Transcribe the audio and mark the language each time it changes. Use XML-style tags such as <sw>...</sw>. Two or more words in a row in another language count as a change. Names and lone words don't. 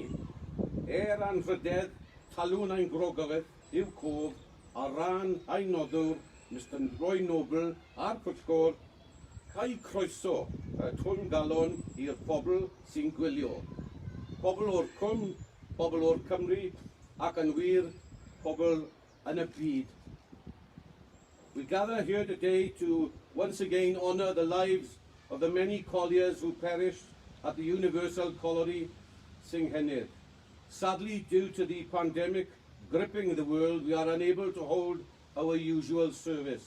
<cy>Anrhydedd talwn ein grogogaeth i'w cof a ran ein noddwr Mr Roy Noble a'r pwyllgor cael croeso twn galon i'r pobl sy'n gwylio. Pobl o'r cwm, pobl o'r Cymru ac yn wir pobl yn y byd.</cy> <en>We gather here today to once again honour the lives of the many colliers who perished at the Universal Colliery, Senghenydd. Sadly, due to the pandemic gripping the world, we are unable to hold our usual service.</en>